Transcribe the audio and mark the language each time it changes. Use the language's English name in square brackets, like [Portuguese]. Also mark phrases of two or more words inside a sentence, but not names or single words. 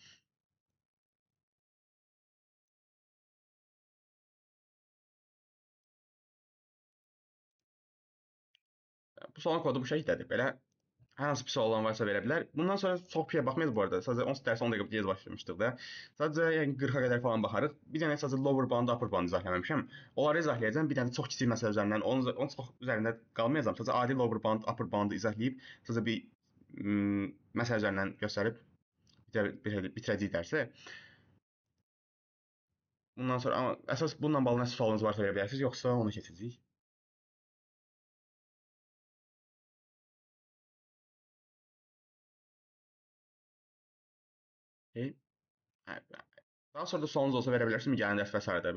[Azerbaijani] Bu sualın kodu bu şəkildədir. Belə hər hansı bir sual olan varsa verə bilər. Bundan sonra çox piyə baxmayız bu arada. Sadəcə 10 dərsə 10 dəqiqə gec başlamışdıq da. Sadəcə yəni 40-a qədər falan baxarıq. Bir dənə sadəcə [English] lower bound, upper bound [Azerbaijani] izahləməmişəm. Onları izahlayacağam. Bir dənə çox kiçik məsələ üzərindən, onun çox üzərində qalmayacağam. Sadəcə adi [English] lower bound, upper boundu [Azerbaijani] izahlayıb, sadəcə bir məsələ üzərindən göstərib bitirəcəyik dərsi. Bundan sonra amma əsas bununla bağlı nəsə sualınız varsa verə bilərsiniz, yoxsa ona keçəcəyik. Daha sonra da sualınız olsa verə bilərsiniz, gələn dərs və s.